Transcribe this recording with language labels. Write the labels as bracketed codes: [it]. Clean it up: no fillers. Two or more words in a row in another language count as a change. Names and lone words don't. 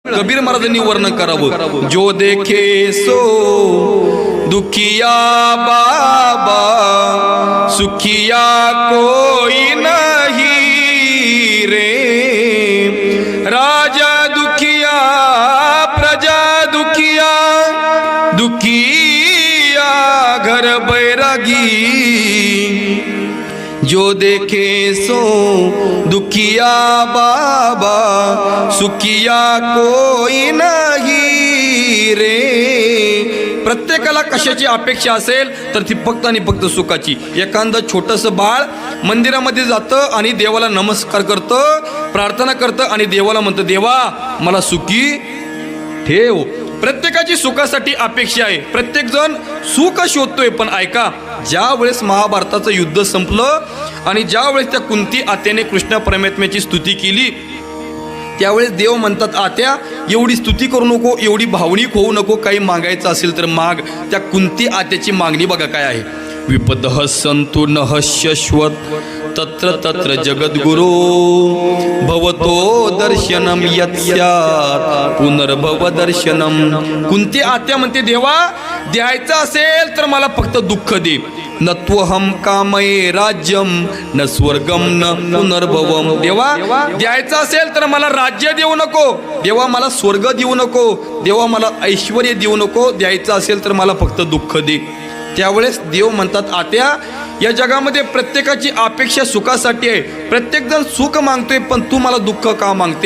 [mr] कबीर महाराजांनी वर्णन करावं, [hi] जो देखे सो दुखिया बाबा सुखिया कोई नहीं रे, राजा दुखिया प्रजा दुखिया दुखिया घर बैरागी, जो देखे सो दुखिया बाबा सुखिया कोई नहीं रे. [mr] प्रत्येकाला कशाची अपेक्षा असेल तर ती फक्त आणि फक्त सुखाची. एखादं छोटंसं बाळ मंदिरामध्ये जातं आणि देवाला नमस्कार करतं, प्रार्थना करतं आणि देवाला म्हणतं, देवा मला सुखी ठेव. प्रत्येकाची सुखासाठी अपेक्षा आहे, प्रत्येक जण सुख शोधतोय. पण ऐका, ज्या वेळेस महाभारताचं युद्ध संपलं आणि ज्या वेळेस त्या कुंती आत्याने कृष्ण परमात्म्याची स्तुती केली, त्यावेळेस देव म्हणतात, आत्या एवढी स्तुती करू नको, एवढी भावनिक होऊ नको, काही मागायचं असेल तर माग. त्या कुंती आत्याची मागणी बघा काय आहे. [sa] विपदः सन्तु नः शश्वत तत्र तत्र जगद्गुरो भवतो दर्शनम यत्स्यात् पुनर्भव दर्शनम. [mr] कुंती आत्या म्हणते, देवा द्यायचं असेल तर मला फक्त दुःख दे. [sa] नत्वहम कामये राज्यम न स्वर्गम न पुनर्भवम. [mr] देवा द्यायचं असेल तर मला राज्य देऊ नको, देवा मला स्वर्ग देऊ नको, देवा मला ऐश्वर्य देऊ नको, द्यायचं असेल तर मला फक्त दुःख दे. त्यावेळेस देव म्हणतात, आत्या या जगामध्ये प्रत्येकाची अपेक्षा सुखासाठी आहे, प्रत्येकजण सुख मागतोय, पण तू मला दुःख का मागते.